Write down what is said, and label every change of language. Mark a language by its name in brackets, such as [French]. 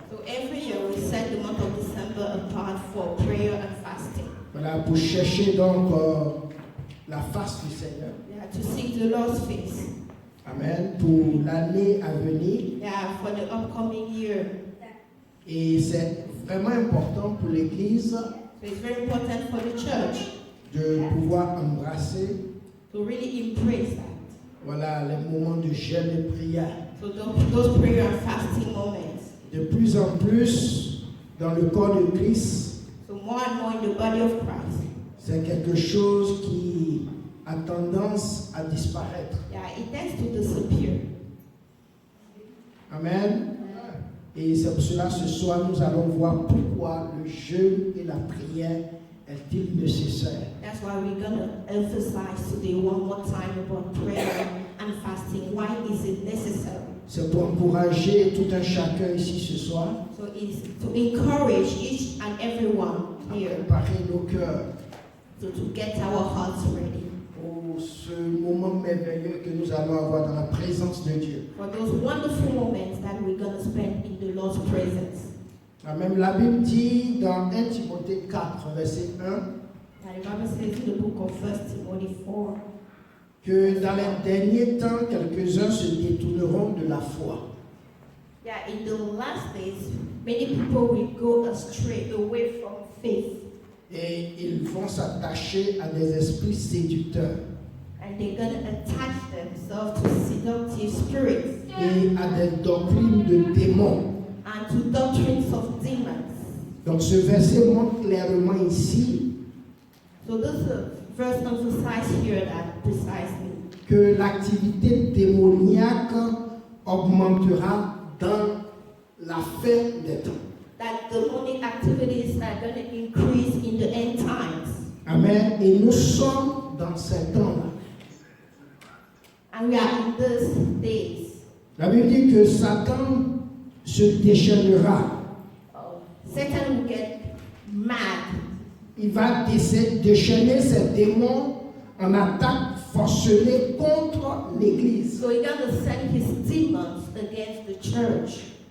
[English] So every year we set the month of December apart for prayer and fasting. [French] Voilà, pour chercher donc la face du Seigneur. [English] Yeah, to seek the Lord's face. [French] Amen. Pour l'année à venir. [English] Yeah, for the upcoming year. [French] Et c'est vraiment important pour l'Église [English] So it's very important for the church [French] de pouvoir embrasser [English] to really embrace that. [French] voilà, les moments de jeûne et prière. [English] So those prayer and fasting moments. [French] De plus en plus, dans le corps de Christ, [English] So more and more in the body of Christ. [French] c'est quelque chose qui a tendance à disparaître. [English] Yeah, it tends to disappear. Amen. [French] Et c'est pour cela ce soir nous allons voir pourquoi le jeûne et la prière est-il nécessaire. [English] That's why we're gonna emphasize today one more time about prayer and fasting. Why is it necessary? [French] C'est pour encourager tout un chacun ici ce soir [English] So it's to encourage each and everyone [French] à [English] here [French] préparer nos cœurs [English] to get our hearts ready [French] pour ce moment merveilleux que nous allons avoir dans la présence de Dieu. [English] for those wonderful moments that we're gonna spend in the Lord's presence. [French] Même la Bible dit dans 1 Timothée 4, verset 1, [English] And the Bible says in the book of 1 Timothy 4 [French] que dans les derniers temps, quelques-uns se détourneront de la foi. [English] yeah, in the last days, many people will go astray away from faith, [French] Et ils vont s'attacher à des esprits séducteurs [English] and they're gonna attach themselves to seductive spirits [French] et à des doctrines de démons. [English] and to doctrines of demons. [French] Donc ce verset montre clairement ici [English] So this verse emphasizes here that precisely [French] que l'activité démoniaque augmentera dans la fin des temps. [English] that demonic activities are going to increase in the end times. Amen. [French] Et nous sommes dans ces temps-là. [English] And we are in these days. [French] La Bible dit que Satan se déchaînera. [English] Satan will get mad. [French] Il va déchaîner ses démons en attaque forcenée contre l'Église. [English] So he's going to send his demons against the church.